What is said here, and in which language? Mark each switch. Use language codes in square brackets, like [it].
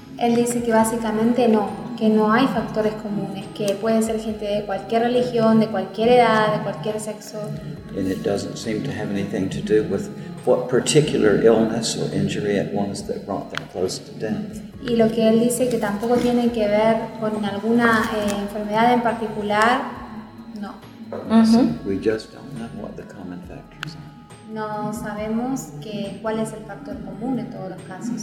[es] Él dice que básicamente no, que no hay factores comunes, que puede ser gente de cualquier religión, de cualquier edad, de cualquier sexo. [en] And it doesn't seem to have anything to do with what particular illness or injury it was that brought them close to death. [es] Y lo que él dice que tampoco tiene que ver con alguna enfermedad en particular, no. Mm-hmm. [en] We just don't know what the common factors are. [es] No sabemos que cuál es el factor común en todos los casos.